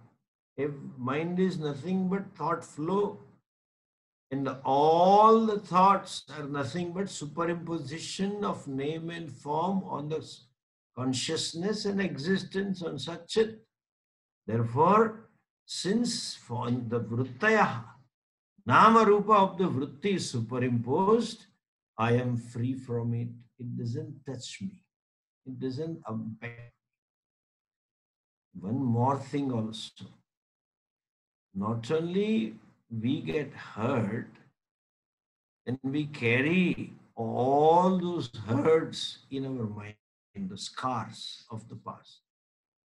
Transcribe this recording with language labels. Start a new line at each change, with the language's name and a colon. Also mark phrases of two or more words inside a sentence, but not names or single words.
English: If mind is nothing but thought flow, and all the thoughts are nothing but superimposition of name and form on the consciousness and existence on such it. Therefore, since for the vrittaya,
Sanskrit: nama rupa
English: of the vritti is superimposed, I am free from it. It doesn't touch me. It doesn't impact. One more thing also. Not only we get hurt, and we carry all those hurts in our mind, the scars of the past.